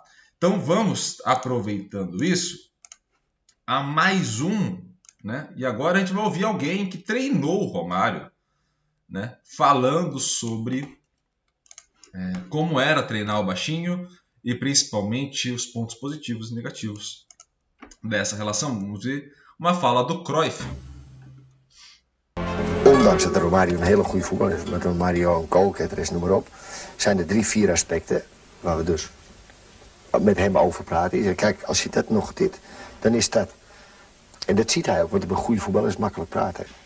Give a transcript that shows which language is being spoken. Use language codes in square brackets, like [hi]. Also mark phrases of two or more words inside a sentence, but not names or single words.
[pt] Então vamos, aproveitando isso, a mais um, né? E agora a gente vai ouvir alguém que treinou o Romário, né, falando sobre como era treinar o baixinho e principalmente os pontos positivos e negativos dessa relação. Vamos ver uma fala do Cruyff. [nl] Ondanks dat Romário een hele goede voetballer is, met Romário een goalgetter is, noem maar op, zijn er 3-4 aspecten waar we dus met hem over praten. Hij zegt, kijk, als je dat nog dit, dan is dat. En dat ziet hij ook, want een goede voetballer is makkelijk praten.